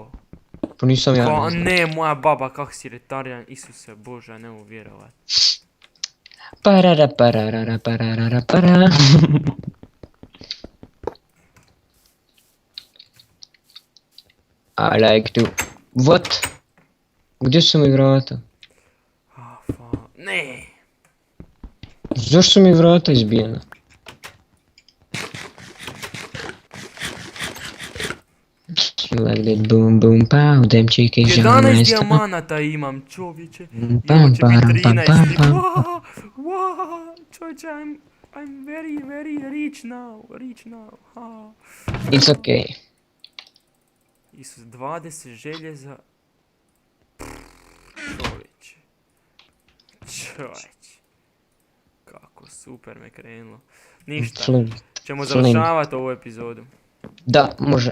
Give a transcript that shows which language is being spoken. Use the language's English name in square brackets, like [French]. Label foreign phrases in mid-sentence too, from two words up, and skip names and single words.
[Croatian] Pa nisam ja. Ka, ne znam. ne, moja baba, kak si retardiran, Isuse Bože, ne mogu vjerovat. Parara parara parara para. [English] I like to... What? [Croatian] Gdje su mi vrata? Ne! Zašto su mi vrata izbijena? [English] You like that boom boom pow, them chickens [Croatian] 11 dijamanata imam, čovječe. Pam, Imam će param, biti pam, 13. pam, pam. Wow, čovječe, [English] I'm very rich now. Ha. It's okay. [Croatian] Isus, 20 željeza. Čovječe. Kako super me krenulo. Ništa, ćemo završavati ovu epizodu. Da, može.